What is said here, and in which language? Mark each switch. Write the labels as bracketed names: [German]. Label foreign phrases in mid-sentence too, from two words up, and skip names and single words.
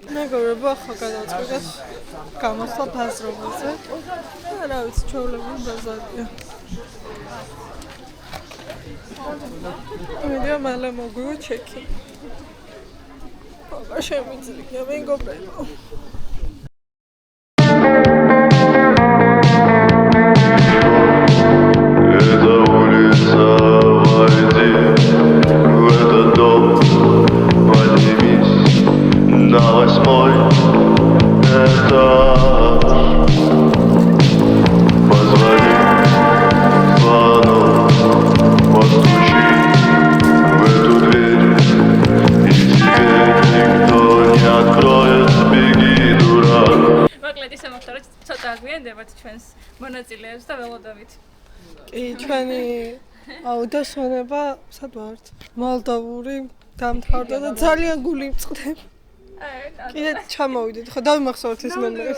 [Georgian] მეგობრებო, ახლა გადავწყვიტეთ გამოსვლა ბაზრობაზე. რა ვიცი, ჩვეულებრივი ბაზარია. მიდია მალე მოგვივა ჩეკი. აბა შემიძლია მეგობრებო. [Russian] Эта улица, войди в этот дом, поднимись на 8-й этаж. Позвони в звонок, постучи в эту дверь, и тебе никто не откроет, беги, дурак. [Georgian] მოკლედ ისე მოხდა, რომ ცოტა აგვიანდებათ ჩვენს მონაწილეებს და ველოდებით. კი, ჩვენი აუდიოსონება სად ვართ? მოლდოვური დამთავრდა და ძალიან გული მწყდება. კიდე ჩამოვიდეთ, ხო დავიმახსოვრთ ეს მომენტი.